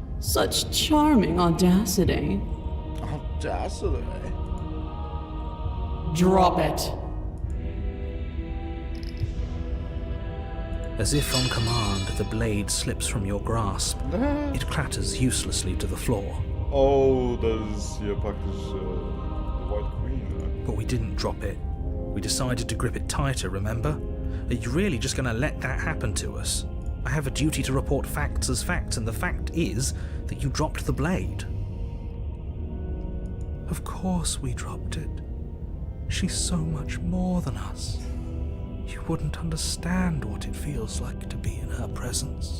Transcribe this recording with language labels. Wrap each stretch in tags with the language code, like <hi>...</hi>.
<en>Such charming audacity. Audacity. Drop it. As if on command, the blade slips from your grasp. It clatters uselessly to the floor.</en> <de>Oh, das ist hier praktisch the White Queen. Ne?</de> <en>But we didn't drop it. We decided to grip it tighter, remember? Are you really just going to let that happen to us? I have a duty to report facts as facts, and the fact is that you dropped the blade. Of course we dropped it. She's so much more than us. You wouldn't understand what it feels like to be in her presence.</en>